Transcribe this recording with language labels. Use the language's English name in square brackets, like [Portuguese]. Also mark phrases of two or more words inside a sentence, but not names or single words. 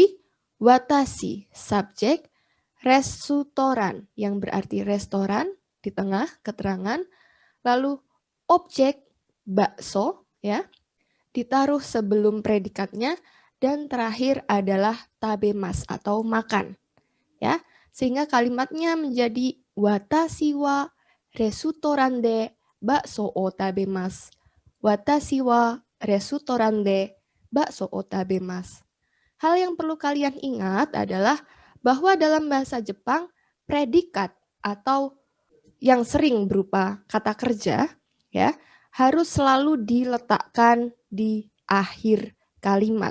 [Indonesian] watashi, subjek, restoran yang berarti restoran di tengah keterangan, lalu objek bakso ya ditaruh sebelum predikatnya, dan terakhir adalah tabemas atau makan ya, sehingga kalimatnya menjadi [Japanese] 私はレストランでバクソを食べます. 私はレストランでバクソを食べます. [Indonesian] Hal yang perlu kalian ingat adalah bahwa dalam bahasa Jepang predikat atau yang sering berupa kata kerja ya harus selalu diletakkan di akhir kalimat.